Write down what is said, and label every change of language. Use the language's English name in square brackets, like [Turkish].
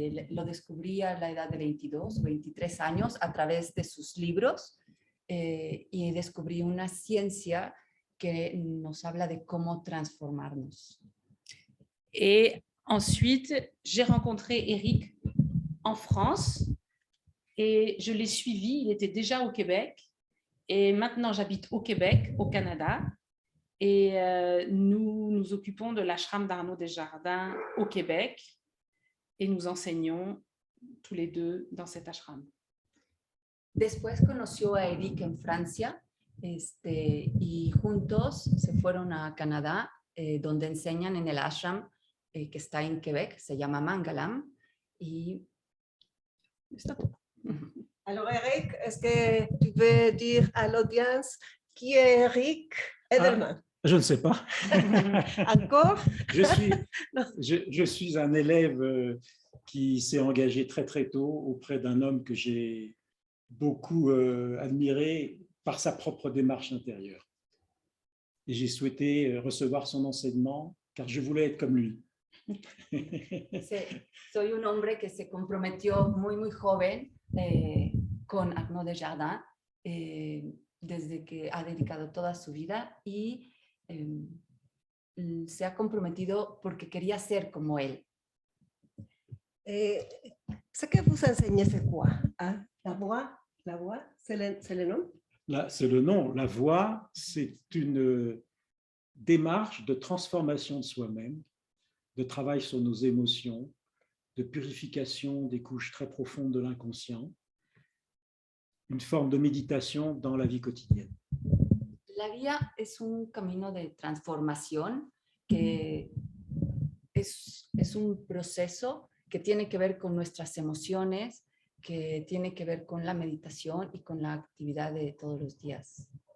[Spanish] Lo descubrí a la edad de 22 o 23 años a través de sus libros y descubrí una ciencia que nos habla de cómo transformarnos. [French] Et ensuite, j'ai rencontré Eric en France et je l'ai suivi. Il était déjà au Québec et maintenant j'habite au Québec, au Canada. Et nous nous occupons de l'ashram d'Arnaud Desjardins au Québec et nous enseignons tous les deux dans cet ashram. [Spanish] Después conoció a Eric en Francia y juntos se fueron a Canadá, donde enseñan en el ashram que está en Québec, se llama Mangalam. Y [French] Alors Eric, est-ce que tu veux dire à l'audience qui est Eric Edelman? Je ne sais pas. Encore? Je suis un élève qui s'est engagé très très tôt auprès d'un homme que j'ai beaucoup admiré par sa propre démarche intérieure. Et j'ai souhaité recevoir son enseignement car je voulais être comme lui. [Spanish] Soy un hombre que se comprometió muy joven con Arnaud Desjardins desde que ha dedicado toda su vida y se ha comprometido porque quería ser como él. [French] Ce que vous enseignez, c'est quoi? Hein? La voix, c'est le nom? C'est le nom. La voix, c'est une démarche de transformation de soi-même, de travail sur nos émotions, de purification des couches très profondes de l'inconscient, une forme de méditation dans la vie quotidienne. [Spanish] La guía es un camino de transformación que es un proceso que tiene que ver con nuestras emociones, que tiene que ver con la meditación y con la actividad de todos los días.